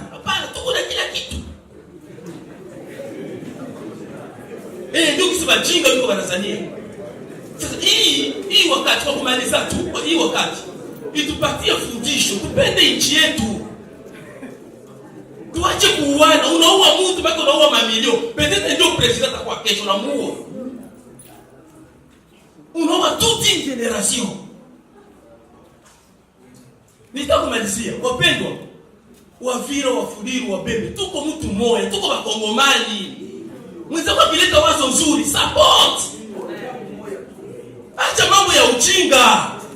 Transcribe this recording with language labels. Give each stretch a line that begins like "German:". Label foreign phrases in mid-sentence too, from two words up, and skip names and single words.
Swahili: Hapana, tuko na kila kitu. Ndio kusema jinga yuko Tanzania. Sasa hii wakati wa kumaliza tu, hii wakati itupatie fundisho, tupende nchi yetu. Tuache kuuana, unaua mtu bado unaua mamilioni. Peut-être ndio president atakuwa kesho na muo. Unaua
French: toute une generation.
Swahili: Nitakumalizia, wapendwa. Wavira, Wafuliru, Wabembe, tuko mtu mmoja, tuko Wakongomani. Mwenzako akileta wazo nzuri, support. Acha mambo ya ujinga.